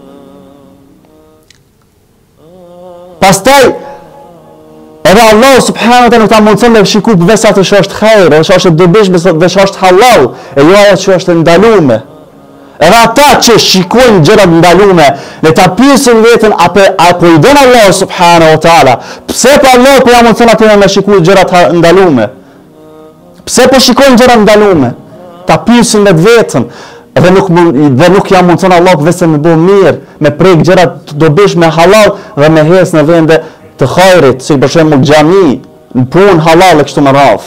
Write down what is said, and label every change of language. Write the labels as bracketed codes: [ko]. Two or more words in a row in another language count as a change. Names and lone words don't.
[sq] Pastaj edhe Allahu [ar] سبحانه وتعالى [sq] nuk ta mundson me shikuar veçat që është hajër, që është dobishme, që është halal, e jo ajo që është ndalume. Edhe ata që shikojnë gjërat ndalume, le ta pyesin veten apo i don Allah [ar] سبحانه وتعالى. [sq] Pse po Allah po ja mundson atë me shikuar gjërat ndalume? Pse po shikojnë gjërat ndalume? Ta pyesin me veten. Dhe nuk ja mundson Allah vetëm me bëu mirë, me prek gjërat të dobishme halal dhe me hes në vende të hajrit, si për shembull xhami, në punë halal e kështu me radhë.